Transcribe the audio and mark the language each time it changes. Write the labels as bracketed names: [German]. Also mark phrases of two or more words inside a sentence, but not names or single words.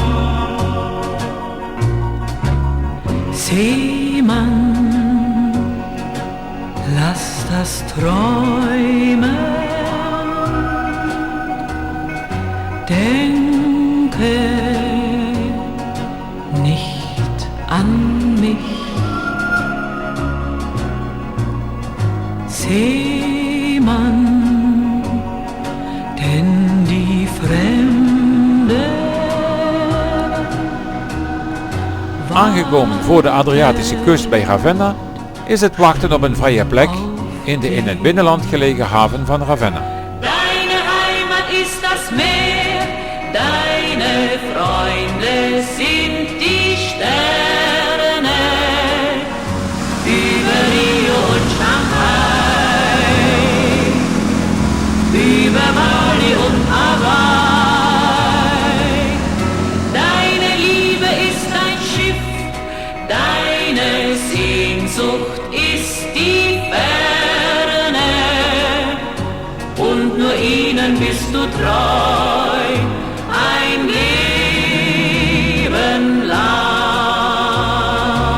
[German] Seemann, lass das träumen, denke nicht an mich. Seemann, denn die Fremde. [Dutch] Aangekomen voor de Adriatische kust bij Ravenna is het wachten op een vrije plek in de in het binnenland gelegen haven van Ravenna. [German] Deine Heimat ist das Meer, deine Freunde sind die Sterne. Über Rio und Shanghai, über Bali und Hawaii. Deine Liebe ist ein Schiff, deine Sehnsucht ist die Ferne. Und nur ihnen bist du treu, ein Leben lang.